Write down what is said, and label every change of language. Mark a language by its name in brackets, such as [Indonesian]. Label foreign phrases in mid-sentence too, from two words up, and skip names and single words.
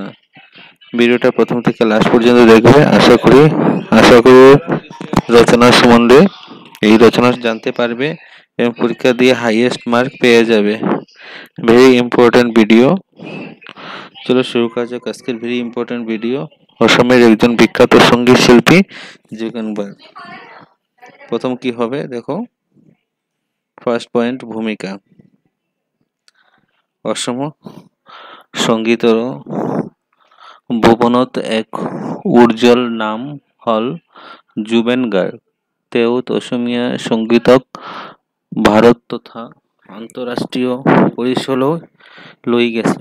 [Bangla] ভিডিওটা প্রথম থেকে লাস্ট পর্যন্ত দেখবে। আশা করি রচনা সম্বন্ধে এই রচনা জানতে পারবে এবং পরীক্ষা দিয়ে [English] highest mark [Bangla] পেয়ে যাবে। [English] very important video. [Bangla] চলো শুরু করা যাক আজকের [English] very important video. [Bangla] অসমের একজন বিখ্যাত সঙ্গীত শিল্পী জুবেন গার্গ। প্রথম কি হবে দেখো, [English] first point [Bangla] ভূমিকা। [Assamese] অসম সংগীতৰ ভুৱনত এক উজ্জ্বল নাম হল জুবেন গাৰ্গ। তেওঁ অসমীয়া সংগীতক ভাৰত তথা আন্তঃৰাষ্ট্ৰীয় পৰিচয়লৈ লৈ গৈছে।